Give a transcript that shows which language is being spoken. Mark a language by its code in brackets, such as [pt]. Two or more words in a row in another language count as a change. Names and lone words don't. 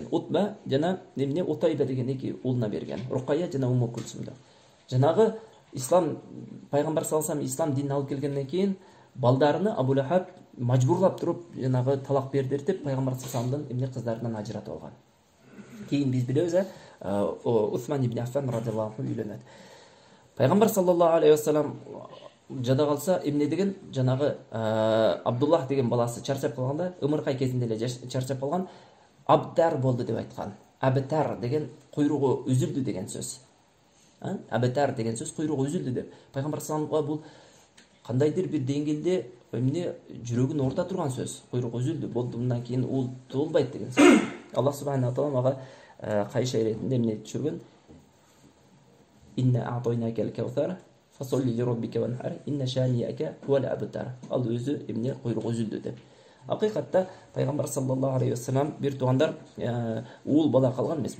[ky] Утба жана эмне Утайба деген эки уулуна берген. Рукая жана Умму Кулсумду. Жанагы ислам пайгамбар [ar] صلى الله عليه وسلم [ky] ислам динин алып келгенден кийин балдарыны Абу Лахаб мажбурлап туруп жанагы талак бердиртип пайгамбар [ar] صلى الله عليه وسلم [ky] эмне кыздарынан ажыратып алган. Кийин биз билебиз, Усман ибн Аффан [ar] رضي الله عنه [ky] үйлөнөт. Пайгамбар [ar] صلى الله عليه وسلم [ky] жада калса эмне деген жанагы Абдуллах деген баласы чарчап калганда, ымыркай кезинде эле чарчап калган, абтар болду деп айткан. Абтар деген куйругу үзүлдү деген сөз. Абтар деген сөз куйругу үзүлдү деп. Пайгамбар саллаллаху бул кандайдыр бир деңгээлде эмне жүрөгүн орта турган сөз. Куйругу үзүлдү, болду, мындан кийин ул туулбайт деген сөз. Аллах [ar] سبحانه وتعالى [ky] мага кайша иретинде эмне түшүргөн? [ar] إنا أعطيناك الكوثر فصل لربك وانحر إن شانئك هو الأبتر. [ky] Ал өзү эмне куйругу үзүлдү деп. Акыйкатта пайгамбар [ar] صلى الله عليه وسلم [ky] бир туугандар уул бала калган эмес.